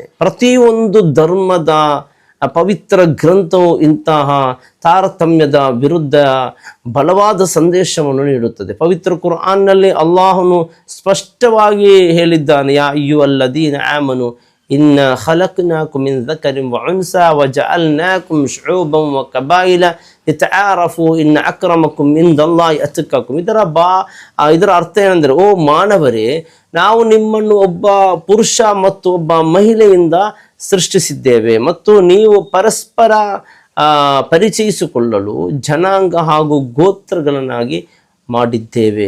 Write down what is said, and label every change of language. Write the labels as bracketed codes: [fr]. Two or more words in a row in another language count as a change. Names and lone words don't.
[kn] ಪ್ರತಿಯೊಂದು ಧರ್ಮದ ಪವಿತ್ರ ಗ್ರಂಥವು ಇಂತಹ ತಾರತಮ್ಯದ ವಿರುದ್ಧ ಬಲವಾದ ಸಂದೇಶವನ್ನು ನೀಡುತ್ತದೆ. ಪವಿತ್ರ ಕುರ್ಆನ್ನಲ್ಲಿ ಅಲ್ಲಾಹನು ಸ್ಪಷ್ಟವಾಗಿ ಹೇಳಿದ್ದಾನೆ, [ar] يا أيها الذين آمنوا إنا خلقناكم من ذكر وأنثى وجعلناكم شعوبا وقبائل لتعارفوا إن أكرمكم عند الله أتقاكم. [kn] ಇದರ ಅರ್ಥ ಏನಂದರೆ, ಓ ಮಾನವರೇ, ನಾವು ನಿಮ್ಮನ್ನು ಒಬ್ಬ ಪುರುಷ ಮತ್ತು ಒಬ್ಬ ಮಹಿಳೆಯಿಂದ ಸೃಷ್ಟಿಸಿದ್ದೇವೆ ಮತ್ತು ನೀವು ಪರಸ್ಪರ ಪರಿಚಯಿಸಿಕೊಳ್ಳಲು ಜನಾಂಗ ಹಾಗೂ ಗೋತ್ರಗಳನ್ನಾಗಿ ಮಾಡಿದ್ದೇವೆ.